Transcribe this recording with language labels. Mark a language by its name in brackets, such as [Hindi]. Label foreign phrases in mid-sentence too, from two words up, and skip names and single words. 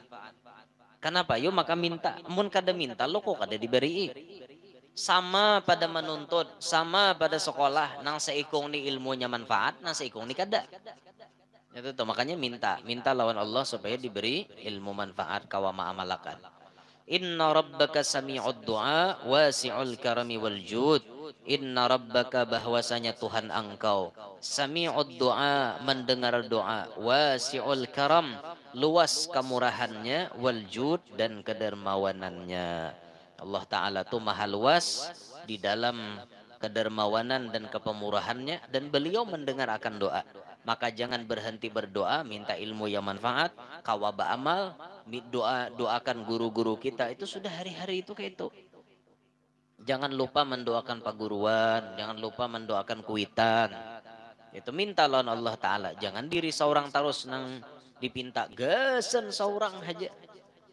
[Banjar] Kenapa? Yo maka minta. Mun kada minta lo kok kada diberi. Sama pada menuntut, sama pada sekolah, nang seikung ni ilmunya manfaat, nang seikung ni kada. Itu tuh makanya minta lawan Allah supaya diberi ilmu manfaat kawama amalakan. [Arabic] إن ربك سميع الدعاء واسع الكرم والجود. إن ربك, [Banjar] bahwasanya Tuhan engkau, [Arabic] سميع الدعاء, [Banjar] mendengar doa, [Arabic] واسع الكرم, [Banjar] luas kemurahannya, [Arabic] والجود, [Banjar] dan kedermawanannya. Allah Ta'ala tuh maha luas di dalam kedermawanan dan kepemurahannya, dan beliau mendengar akan doa. Maka jangan berhenti berdoa, minta ilmu yang manfaat, kawaba amal, doakan guru-guru kita, itu sudah hari-hari itu kayak itu. Jangan lupa mendoakan paguruan, jangan lupa mendoakan kuitan. Itu minta lawan Allah Ta'ala. Jangan diri seorang terus nang dipinta, gesen seorang aja.